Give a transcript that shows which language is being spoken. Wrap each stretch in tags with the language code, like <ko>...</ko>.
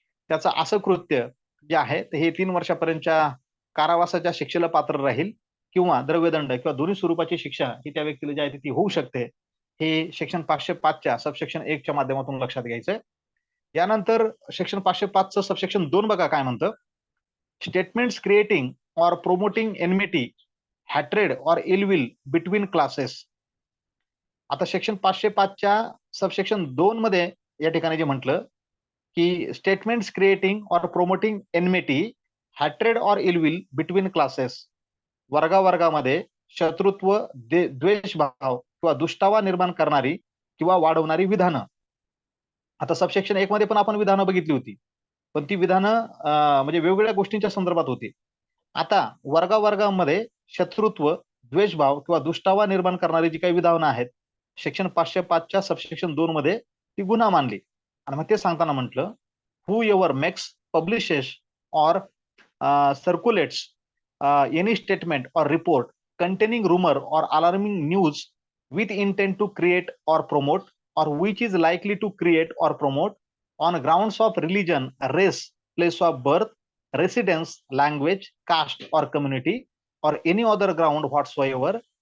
<mr>त्याचं असं कृत्य जे आहे ते हे 3 वर्षापर्यंतच्या कारावासाच्या शिक्षेला पात्र राहील किंवा द्रव्यदंड किंवा दोन्ही स्वरूपाची शिक्षा ही त्या व्यक्तीला जी आहे ती होऊ शकते. हे सेक्शन 505च्या सबसेक्शन 1 च्या माध्यमातून लक्षात घ्यायचंय. यानंतर सेक्शन 505चं सबसेक्शन 2 बघा काय म्हणतं.</mr> <en>Statements creating or promoting enmity, hatred or ill will between classes.</en> <mr>आता सेक्शन 505च्या सबसेक्शन 2 मध्ये या ठिकाणी जे म्हटलं की</mr> <en>statements creating or promoting enmity, hatred or ill will between classes,</en> <mr>वर्गावर्गामध्ये शत्रुत्व, द्वेषभाव किंवा दुष्टावा निर्माण करणारी किंवा वाढवणारी विधानं. आता सबसेक्शन 1 मध्ये पण आपण विधानं बघितली होती, पण ती विधानं म्हणजे वेगवेगळ्या गोष्टींच्या संदर्भात होती. आता वर्गावर्गामध्ये शत्रुत्व, द्वेषभाव किंवा दुष्टावा निर्माण करणारी जी काही विधानं आहेत, सेक्शन 505च्या सबसेक्शन 2 मध्ये ती गुन्हा मानली. आणि मग ते सांगताना म्हटलं,</mr> <en>whoever makes, publishes or circulates any statement or report containing rumor or alarming news with intent to create or promote, or which is likely to create or promote on grounds of religion, race, place of birth, residence, language, caste or community, or any other ground whatsoever,</en>